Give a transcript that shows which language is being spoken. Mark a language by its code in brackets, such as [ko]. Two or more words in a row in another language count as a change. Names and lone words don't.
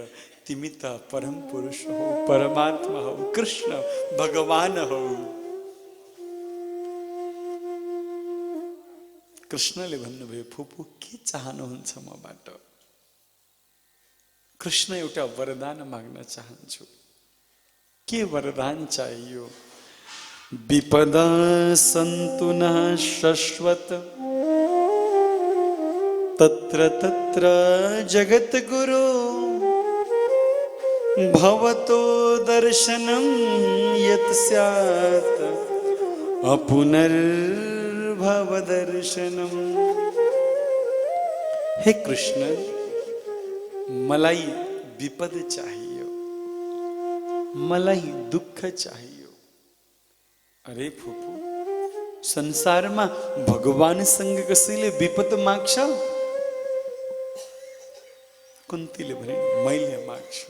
[ne] तिमी त परम पुरुष हौ, परमात्मा हौ, कृष्ण भगवान हौ। कृष्णले भन्नुभयो फुपू के चाहनुहुन्छ मबाट? कृष्ण एउटा वरदान माग्न चाहन्छु। के वरदान चाहियो? [sa] विपदा सन्तु न शश्वत तत्र तत्र जगद्गुरो भवतो दर्शनं यत् स्यात् अपुनर्भव दर्शनम। [ne] हे कृष्ण, मलाई विपद चाहियो, मलाई दुःख चाहियो। अरे फुपू, संसारमा भगवानसँग कसैले विपद माग्छ? कुन्तीले भने मैले माग्छु।